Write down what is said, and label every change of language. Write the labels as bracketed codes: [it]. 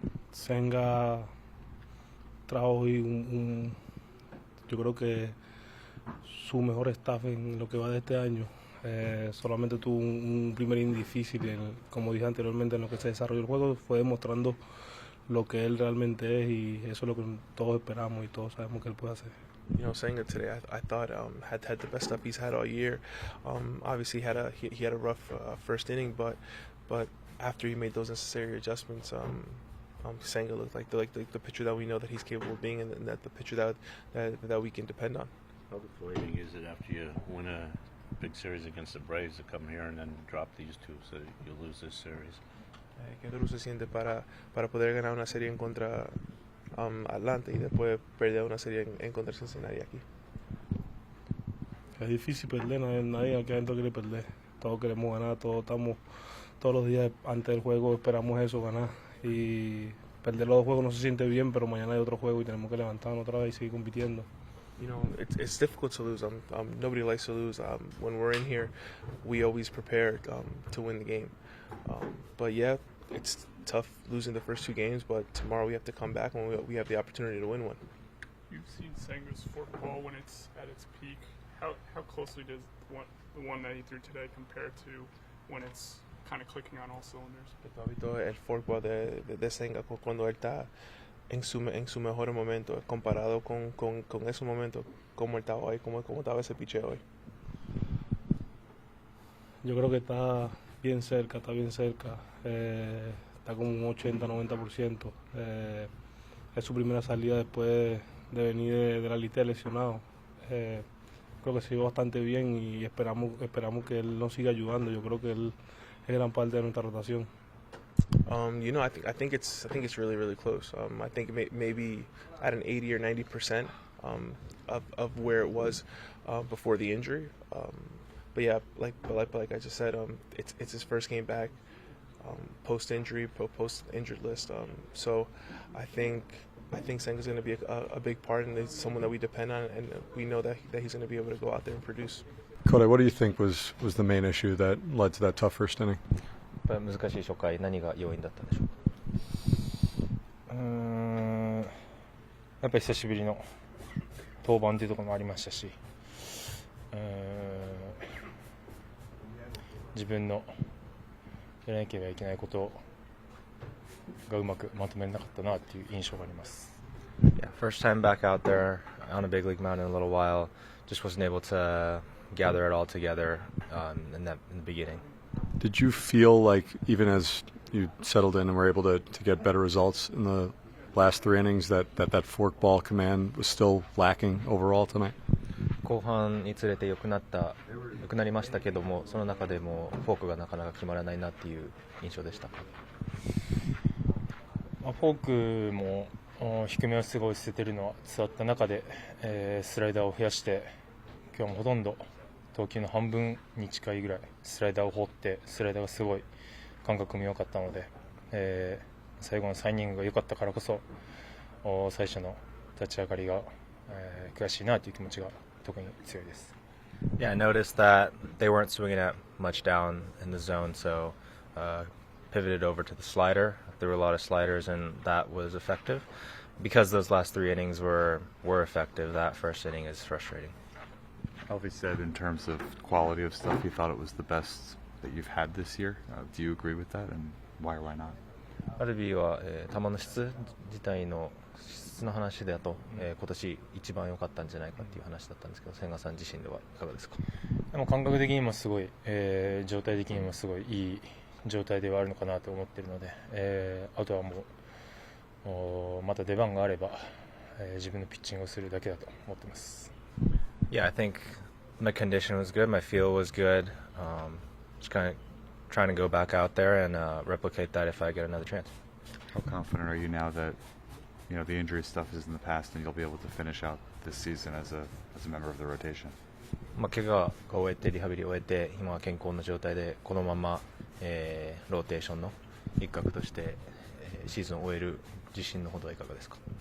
[es] Senga trajo hoy yo creo que su mejor staff en lo que va de este año. Solamente tuvo un primer inning difícil, como dije anteriormente, en lo que se desarrolló el juego, fue demostrando lo que él realmente es y eso es lo que todos esperamos y todos sabemos que él puede hacer. [en] You know, Senga today, I thought had the best stuff he's had all year. Obviously, he had a rough first inning, but after he made those necessary adjustments, Senga looked like the pitcher that we know that he's capable of being, and that the pitcher that we can depend on. How deflating is it after you win a big series against the Braves to come here and then drop these two so you lose this series? [es] Qué duro se siente para poder ganar una serie en contra Atlanta y después perder una serie en contra Cincinnati aquí. Es difícil perder, nadie aquí adentro quiere perder. Todos queremos ganar, todos los días antes del juego esperamos eso, ganar. Y perder los dos juegos no se siente bien, pero mañana hay otro juego y tenemos que levantarnos otra vez y seguir compitiendo. [en] You know, it's difficult to lose. Nobody likes to lose. When we're in here, we always prepare to win the game. But yeah, it's tough losing the first two games, but tomorrow we have to come back when we have the opportunity to win one. You've seen Senga's forkball when it's at its peak. How closely does the one that he threw today compare to when it's kind of clicking on all cylinders? [es] ¿Tú has visto el forkball de Senga cuando él está en su mejor momento, comparado con ese momento, cómo él estaba hoy, cómo estaba ese picheo hoy? Yo creo que está bien cerca, está como un 80-90%. Es su primera salida después de venir de la lista de lesionados. Creo que se vio bastante bien y esperamos que él nos siga ayudando. Yo creo que él es gran parte de nuestra rotación. [en] You know, I think it's really, really close. I think maybe at an 80 or 90% of where it was before the injury. But yeah, like I just said, it's his first game back post injury, post injured list. So I think Senga's going to be a big part, and it's someone that we depend on, and we know that he's going to be able to go out there and produce. Kodai, what do you think was the main issue that led to that tough first inning? [ja] やっぱり難しい初回、何が要因だったんでしょうか。やっぱり久しぶりの登板というところもありましたし、自分のやらなければいけないことがうまくまとめなかったなという印象があります。 [en] Yeah, first time back out there on a big league mound in a little while, just wasn't able to gather it all together in the beginning. Did you feel like even as you settled in and were able to get better results in the last three innings that forkball command was still lacking overall tonight? [ja] 後半につれて良くなりましたけども、その中でもフォークがなかなか決まらないなっていう印象でした。フォークも低めをすごい捨ててるのは伝わった中で、スライダーを増やして今日もほとんど投球の半分に近いぐらいスライダーを放って、スライダーがすごい感覚も良かったので、最後の3イニングが良かったからこそ最初の立ち上がりが、悔しいなという気持ちが特に強いです。 [en] Yeah, I noticed that they weren't swinging it much down in the zone, so pivoted over to the slider. There were a lot of sliders, and that was effective. Because those last three innings were effective, that first inning is frustrating. Alvey said in terms of quality of stuff, he thought it was the best that you've had this year. Do you agree with that, and why or why not? [ja] アルビーは、球の質自体の質の話だと、今年一番良かったんじゃないかっていう話だったんですけど、千賀さん自身ではいかがですか？でも感覚的にもすごい、状態的にもすごいいい状態ではあるのかなと思っているので、あとはもうまた出番があれば、自分のピッチングをするだけだと思っています。 [en] Yeah, I think my condition was good, my feel was good. Just kind of trying to go back out there and replicate that if I get another chance. How confident are you now that the injury stuff is in the past and you'll be able to finish out this season as a member of the rotation? [ja] 怪我が終えてリハビリを終えて今は健康な状態でこのまま、ローテーションの一角として、シーズンを終える自信のほどはいかがですか？